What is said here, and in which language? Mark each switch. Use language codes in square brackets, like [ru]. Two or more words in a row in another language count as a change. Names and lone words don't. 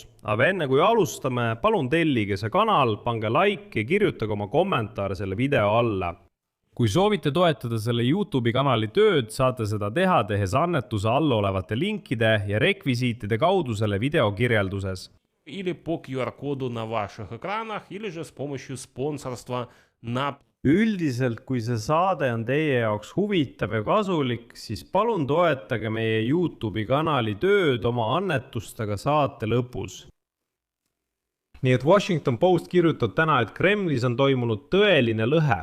[et] Aga enne kui alustame, palun tellige see kanal, pange like ja kirjutage oma kommentaar selle video alla. Kui soovite toetada selle YouTube'i kanali tööd, saate seda teha tehes annetuse all olevate linkide ja rekvisiitide kaudu selle video kirjelduses. [ru] Или по QR-коду на ваших экранах, или же с помощью спонсорства на... [et] Üldiselt, kui see saade on teie jaoks huvitav ja kasulik, siis palun toetage meie YouTube'i kanali tööd oma annetustega saate lõpus. Nii et Washington Post kirjutab täna, et Kremlis on toimunud tõeline lõhe.